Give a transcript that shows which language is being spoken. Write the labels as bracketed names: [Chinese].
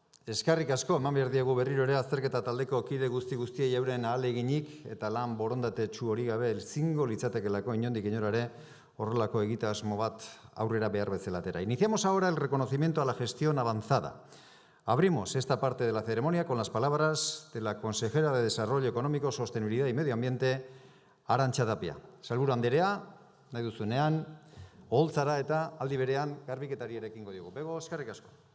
[Basque] Eskerrik asko, eman behar diegu berriro ere azterketa taldeko kide guztiei euren ahaleginik eta lan borondatetsu hori gabe ezingo litzatekelako inondik inora horrelako egitasmo bat aurrera behar bezalatera. [Spanish] Iniciamos ahora el reconocimiento a la gestión avanzada. Abrimos esta parte de la ceremonia con las palabras de la consejera de Desarrollo Económico, Sostenibilidad y Medio Ambiente, Arantxa Tapia. [Basque] Sailburu Anderea, nahi duzunean, oholtzara eta aldi berean garbiketari ere ekingo diogu. Bego, eskerrik asko.